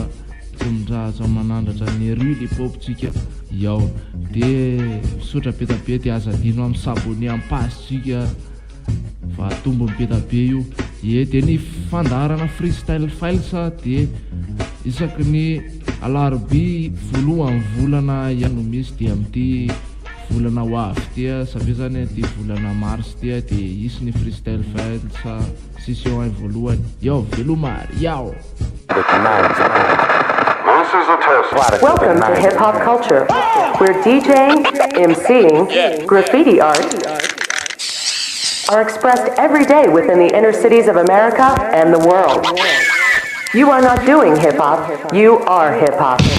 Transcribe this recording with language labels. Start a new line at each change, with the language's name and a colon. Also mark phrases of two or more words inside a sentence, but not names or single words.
Malagasy: tsy mitrahatra manandratra ny rue le poptsika yao de misotra be da be de aza adino amin'ny sabone ampasitsika fa tombo be da be io e de ny fandarana
English: freestyle files
Malagasy: de isaky ny alarobia voalohany volana ihany misy de amin'ity volana ho avy tia savia zany ty volana mars tia de isy ny
English: freestyle files session
Malagasy: ay voalohany yao velomary yao.
English: Welcome to Hip Hop Culture, where DJing, MCing, graffiti art are expressed every day within the inner cities of America and the world. You are not doing hip hop, you are hip hop.